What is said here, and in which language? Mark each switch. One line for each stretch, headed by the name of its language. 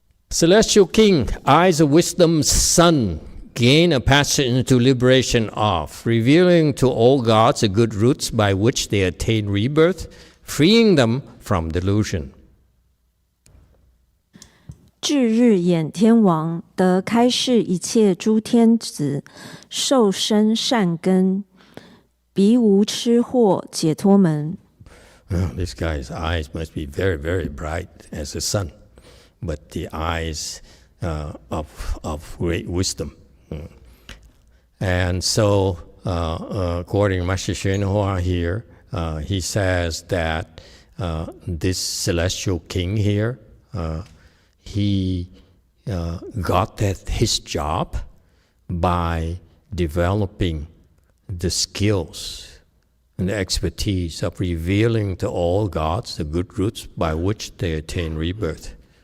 English: Celestial King, eyes of wisdom's sun, gain a passage into liberation of, revealing to all gods the good roots by which they attain rebirth, freeing them from delusion.
Chinese: 至日眼天王得开示一切诸天子，受生善根，彼无痴惑解脱门。
English: This guy's eyes must be very, very bright as the sun, but the eyes of great wisdom. And so, according to Master Hsuan Hua here, he says that this celestial king here, he got his job by developing the skills and the expertise of revealing to all gods the good roots by which they attain rebirth.